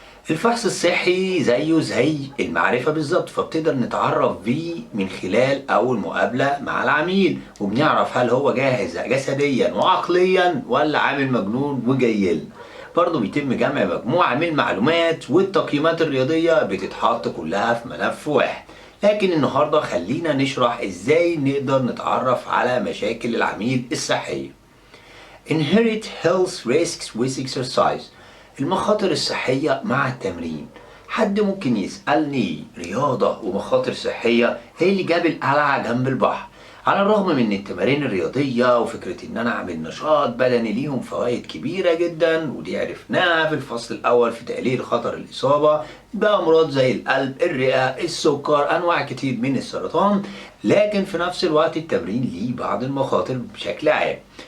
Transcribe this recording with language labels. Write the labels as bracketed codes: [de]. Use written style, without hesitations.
[ar] الفحص الصحي زيه زي المعرفة بالظبط، فبتقدر نتعرف بيه من خلال أول مقابلة مع العميل، وبنعرف هل هو جاهز جسديا وعقليا ولا عامل مجنون وجايلنا. برضه بيتم جمع مجموعة من المعلومات والتقييمات الرياضية بتتحط كلها في ملف واحد. لكن النهاردة خلينا نشرح ازاي نقدر نتعرف على مشاكل العميل الصحية. [en] Inherent health risks with exercise. [ar] المخاطر الصحية مع التمرين. حد ممكن يسألني رياضة ومخاطر صحية ايه اللي جاب القلعة جنب البحر؟ على الرغم من ان التمارين الرياضية وفكرة ان انا اعمل نشاط بدني ليهم فوائد كبيرة جدا، ودي عرفناها في الفصل الاول في تقليل خطر الاصابة بأمراض زي القلب، الرئة، السكر، انواع كتير من السرطان، لكن في نفس الوقت التمرين ليه بعض المخاطر بشكل عام.